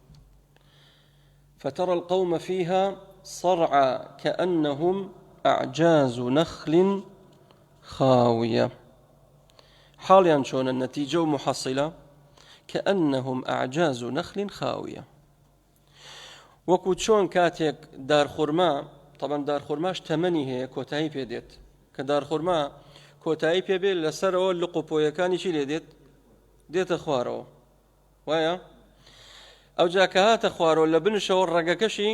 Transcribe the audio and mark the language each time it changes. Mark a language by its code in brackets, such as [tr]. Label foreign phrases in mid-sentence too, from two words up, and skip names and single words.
[ar] فترى القوم فيها صرعا كأنهم أعجاز نخل خاوية حاليا شونا النتيجة محصلة كأنهم أعجاز نخل خاوية وەکو [ckb] چۆن کاتێک دارخورما طبعا دارخورماش تەمەنی هەیە کۆتایی پێدێت کە دارخورما کۆتایی پێبێت لەسەرەوە لە قوپۆیەکانی چی لێ دێتە خوارەوە وایە ئەو جا کە هاتە خوارەوە لە بنشەوە ڕەگەکەشی